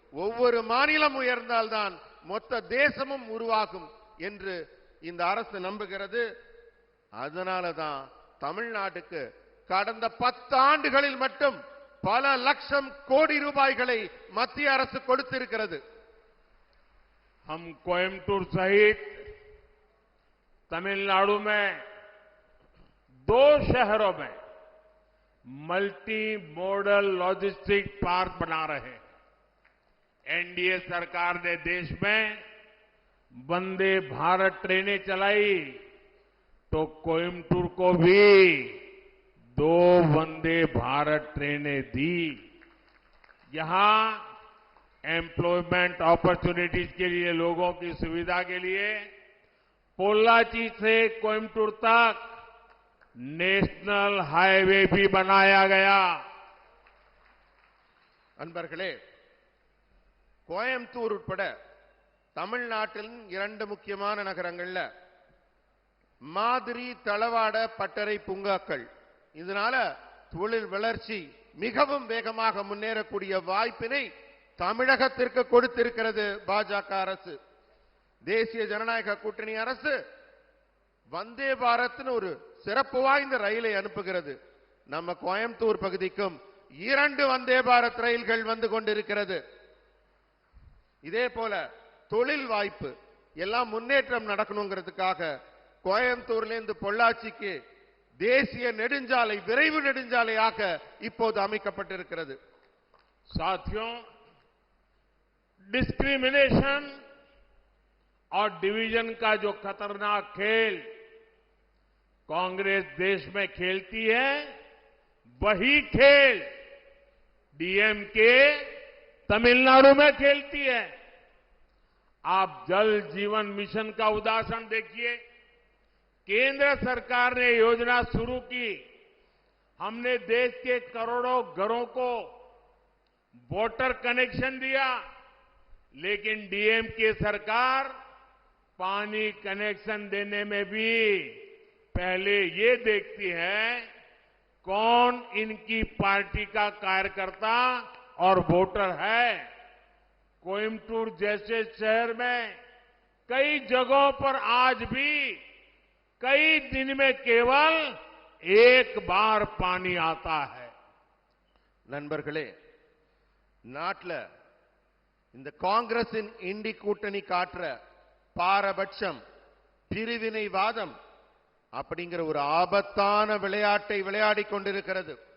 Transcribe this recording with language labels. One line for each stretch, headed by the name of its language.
Tamil: ஒவ்வொரு மாநிலம் உயர்ந்தால்தான் மொத்த தேசமும் உருவாகும் என்று இந்த அரசு நம்புகிறது. அதனாலதான் தமிழ்நாட்டுக்கு கடந்த 10 ஆண்டுகளில் மட்டும் பல லட்சம் கோடி ரூபாய்களை மத்திய அரசு கொடுத்திருக்கிறது.
Hindi: हम कोयम्बटूर सहित तमिलनाडु में 2 शहरों में मल्टी मॉडल लॉजिस्टिक पार्क बना रहे हैं। एनडीए सरकार ने देश में वंदे भारत ट्रेनें चलाई तो कोयम्बटूर को भी 2 वंदे भारत ट्रेनें दी। यहां एम्प्लॉयमेंट अपॉर्चुनिटीज के लिए, लोगों की सुविधा के लिए पोल्लाची से कोयम्बटूर तक नेशनल हाईवे भी बनाया गया।
Tamil: அன்பர்களே, கோயம்புத்தூர் உட்பட தமிழ்நாட்டின் 2 முக்கியமான நகரங்கள்ல மாதிரி தளவாட பட்டறை பூங்காக்கள். இதனால தொழில் வளர்ச்சி மிகவும் வேகமாக முன்னேறக்கூடிய வாய்ப்பினை தமிழகத்திற்கு கொடுத்திருக்கிறது பாஜக அரசு. தேசிய ஜனநாயக கூட்டணி அரசு வந்தே பாரத்னு ஒரு சிறப்பு வாய்ந்த ரயிலை அனுப்புகிறது. நம்ம கோயம்புத்தூர் பகுதிக்கும் 2 வந்தே பாரத் ரயில்கள் வந்து கொண்டிருக்கிறது. இதே போல தொழில் வாய்ப்பு எல்லாம் முன்னேற்றம் நடக்கணுங்கிறதுக்காக கோயம்புத்தூர்ல இருந்து பொள்ளாச்சிக்கு தேசிய நெடுஞ்சாலை விரைவு நெடுஞ்சாலையாக இப்போது அமைக்கப்பட்டிருக்கிறது.
Hindi: साथियों, डिस्क्रिमिनेशन और डिवीजन का जो खतरनाक खेल कांग्रेस देश में खेलती है, वही खेल डीएमके तमिलनाडु में खेलती है। आप जल जीवन मिशन का उदाहरण देखिए। केंद्र सरकार ने योजना शुरू की, हमने देश के करोड़ों घरों को वाटर कनेक्शन दिया, लेकिन डीएमके सरकार पानी कनेक्शन देने में भी पहले ये देखती है कौन इनकी पार्टी का कार्यकर्ता और वोटर है। कोयम्बटूर जैसे शहर में कई जगहों पर आज भी कई दिन में केवल एक बार पानी आता है।
Tamil: நண்பர்களே, நாட்டில் இந்த காங்கிரசின் இண்டி கூட்டணி காட்டுற பாரபட்சம், பிரிவினைவாதம் அப்படிங்கிற ஒரு ஆபத்தான விளையாட்டை விளையாடி கொண்டிருக்கிறது.